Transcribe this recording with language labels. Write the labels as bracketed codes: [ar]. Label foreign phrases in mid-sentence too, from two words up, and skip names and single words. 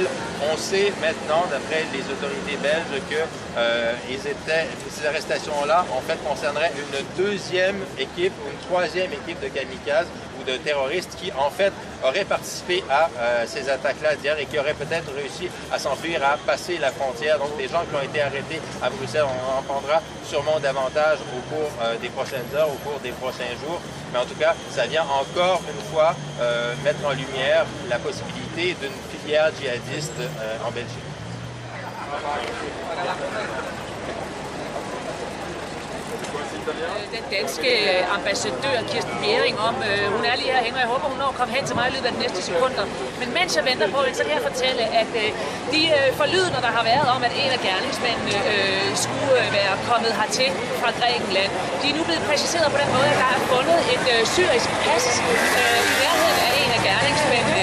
[fr] On sait maintenant, d'après les autorités belges, que ces arrestations-là, en fait, concerneraient une deuxième équipe, une troisième équipe de kamikazes ou de terroristes qui, en fait, auraient participé à ces attaques-là d'hier et qui auraient peut-être réussi à s'enfuir, à passer la frontière. Donc, des gens qui ont été arrêtés à Bruxelles, on en prendra sûrement davantage au cours des prochaines heures, au cours des prochains jours. Mais en tout cas, ça vient encore une fois mettre en lumière la possibilité d'une filière djihadiste en Belgique. [da] Den danske ambassadør Kirsten Bjerring om, hun er lige herhenne, og jeg håber, hun når at komme hen til mig i løbet af de næste sekunder. Men mens jeg venter på det, så kan jeg fortælle, at de forlydender, der har været om, at en af gerningsmændene skulle være kommet hertil fra Grækenland, de er nu blevet præciseret på den måde, at der er fundet et syrisk pas i nærheden af en af gerningsmændene.